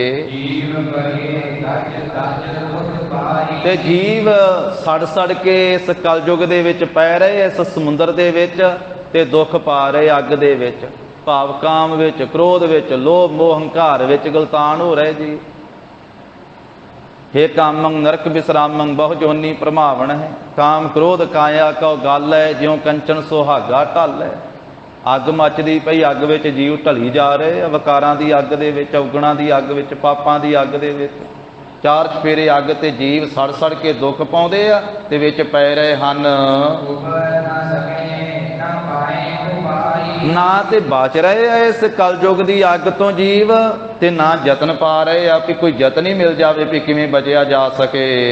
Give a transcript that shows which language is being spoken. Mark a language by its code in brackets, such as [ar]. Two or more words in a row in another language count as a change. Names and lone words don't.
[pa] ਤੇ ਜੀਵ ਸੜ ਸੜ ਕੇ ਇਸ ਕਲਯੁਗ ਦੇ ਵਿੱਚ ਪੈ ਰਹੇ, ਇਸ ਸਮੁੰਦਰ ਦੇ ਵਿੱਚ, ਤੇ ਦੁੱਖ ਪਾ ਰਹੇ ਅੱਗ ਦੇ ਵਿੱਚ, ਭਾਵ ਕਾਮ ਵਿੱਚ, ਕ੍ਰੋਧ ਵਿੱਚ, ਲੋਭ ਮੋਹ ਹੰਕਾਰ ਵਿੱਚ ਗਲਤਾਨ ਹੋ ਰਹੇ ਜੀ। [bra] हे कामं नरक विश्रामं बहु जोनी प्रमावण है, काम क्रोध काया कौ गल है, ज्यों कंचन सुहागा ढल है। [pa] ਅੱਗ ਮੱਚਦੀ ਪਈ, ਅੱਗ ਵਿੱਚ ਜੀਵ ਢਲੀ ਜਾ ਰਹੇ, ਵਿਕਾਰਾਂ ਦੀ ਅੱਗ ਦੇ ਵਿੱਚ, ਔਗਣਾਂ ਦੀ ਅੱਗ ਵਿੱਚ, ਪਾਪਾਂ ਦੀ ਅੱਗ ਦੇ ਵਿੱਚ। ਚਾਰ ਚੁਫੇਰੇ ਅੱਗ ਤੇ ਜੀਵ ਸੜ ਸੜ ਕੇ ਦੁੱਖ ਪਾਉਂਦੇ ਆ ਤੇ ਵਿੱਚ ਪੈ ਰਹੇ ਹਨ। ਨਾ ਤੇ ਬਚ ਰਹੇ ਆ ਇਸ ਕਲਯੁਗ ਦੀ ਅੱਗ ਤੋਂ ਜੀਵ, ਤੇ ਨਾ ਯਤਨ ਪਾ ਰਹੇ ਆ ਵੀ ਕੋਈ ਯਤਨ ਹੀ ਮਿਲ ਜਾਵੇ ਵੀ ਕਿਵੇਂ ਬਚਿਆ ਜਾ ਸਕੇ।